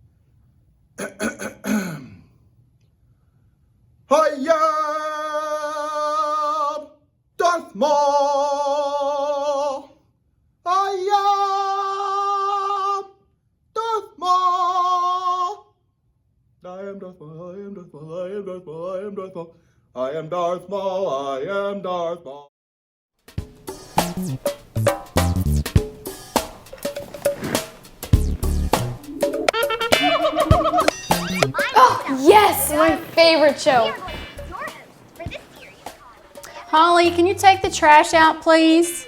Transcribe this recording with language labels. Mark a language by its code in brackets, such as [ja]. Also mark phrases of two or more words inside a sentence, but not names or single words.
[en] Hiya, Darth Maul. Hiya, Darth Maul. I am Darth Maul. I am Darth Maul. I am Darth Maul. I am Darth Maul. I am Darth Maul. I am Darth Maul. Oh, yes, my favorite show. Holly, can you take the trash out, please?